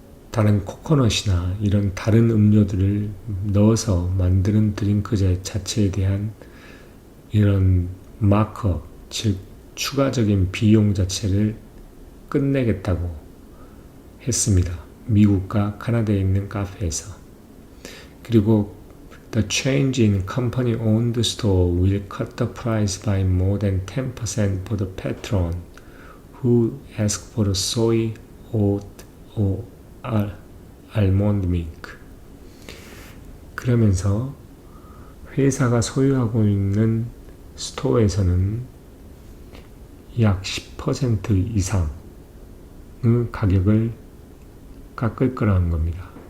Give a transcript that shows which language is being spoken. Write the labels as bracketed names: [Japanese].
[Korean] 다른 코코넛이나 이런 다른 음료들을 넣어서 만드는 드링크 자체에 대한 이런 마크업, 즉 추가적인 비용 자체를 끝내겠다고 했습니다. 미국과 카나다에 있는 카페에서. 그리고 [English] The change in company-owned store will cut the price by more than 10% for the patron who ask for soy, oat, or almond milk. [Korean] 그러면서 회사가 소유하고 있는 스토어에서는 약 10% 이상의 가격을 깎을 거라는 겁니다.